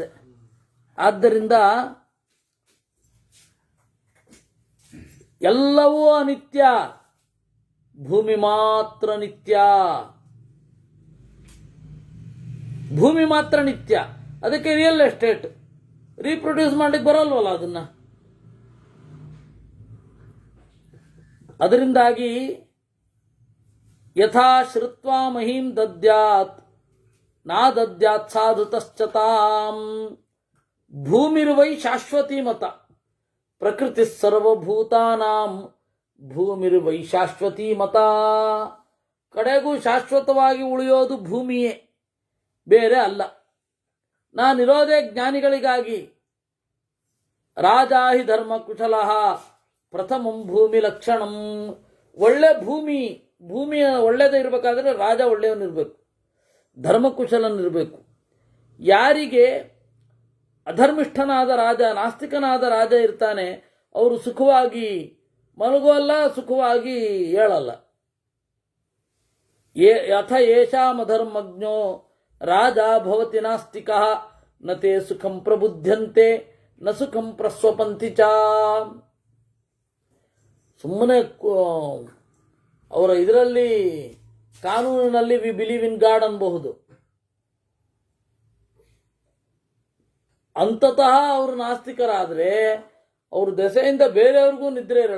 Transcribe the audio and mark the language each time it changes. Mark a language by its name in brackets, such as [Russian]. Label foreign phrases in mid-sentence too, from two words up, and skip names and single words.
[Kannada] ಆದ್ದರಿಂದ ಎಲ್ಲವೂ ಅನಿತ್ಯ, ಭೂಮಿ ಮಾತ್ರ ನಿತ್ಯ. ಭೂಮಿ ಮಾತ್ರ ನಿತ್ಯ. ಅದಕ್ಕೆ [English] real estate reproduce [Kannada] ಮಾಡ್ಲಿಕ್ಕೆ ಬರಲ್ವಲ್ಲ ಅದನ್ನ. [Sanskrit] ಅದರಿಂದಾಗಿ ಯಥಾ ಶ್ರುತ್ವಾ ಮಹೀಂ ದದ್ಯಾತ್ ನಾ ದದ್ಯಾತ್ ಸಾಧುತಶ್ಚತಾಂ ಭೂಮಿರ್ವೈ ಶಾಶ್ವತಿ ಮತ ಪ್ರಕೃತಿ ಸರ್ವಭೂತಾನಾಂ ಭೂಮಿರ್ವೈ ಶಾಶ್ವತಿ ಮತ. [Kannada] ಕಡೆಗೂ ಶಾಶ್ವತವಾಗಿ ಉಳಿಯೋದು ಭೂಮಿಯೇ, ಬೇರೆ ಅಲ್ಲ. ನಾನಿರೋದೇ ಜ್ಞಾನಿಗಳಿಗಾಗಿ. [Sanskrit] ರಾಜಾಹಿ ಧರ್ಮ ಕುಶಲಃ ಪ್ರಥಮಂ ಭೂಮಿ ಲಕ್ಷಣಂ. [Kannada] ಒಳ್ಳೆ ಭೂಮಿ ಭೂಮಿಯ ಒಳ್ಳೆಯದೇ ಇರಬೇಕಾದ್ರೆ ರಾಜ ಒಳ್ಳೆಯವನಿರಬೇಕು, ಧರ್ಮಕುಶಲನಿರಬೇಕು. ಯಾರಿಗೆ ಅಧರ್ಮಿಷ್ಠನಾದ ರಾಜ, ನಾಸ್ತಿಕನಾದ ರಾಜ ಇರ್ತಾನೆ, ಅವರು ಸುಖವಾಗಿ ಮಲಗೋಲ್ಲ, ಸುಖವಾಗಿ ಏಳಲ್ಲ. [Sanskrit] ಯಥ ಯೇಷಾಮಧರ್ಮಜ್ಞೋ ರಾಜ ಭವತಿ ನಾಸ್ತಿಕಃ ನ ತೇ ಸುಖಂ ಪ್ರಬುದ್ಧಂತೆ ನ ಸುಖಂ ಪ್ರಸ್ವಪಂತಿ ಚ. [Kannada] ಸುಮ್ಮನೆ ಅವರ ಇದರಲ್ಲಿ ಕಾನೂನಿನಲ್ಲಿ [English] we believe in God [Kannada] ಅನ್ಬಹುದು, ಅಂತತಃ ಅವರು ನಾಸ್ತಿಕರಾದರೆ ಅವ್ರ ದೆಸೆಯಿಂದ ಬೇರೆಯವ್ರಿಗೂ ನಿದ್ರೆ ಇರಲ್ಲ.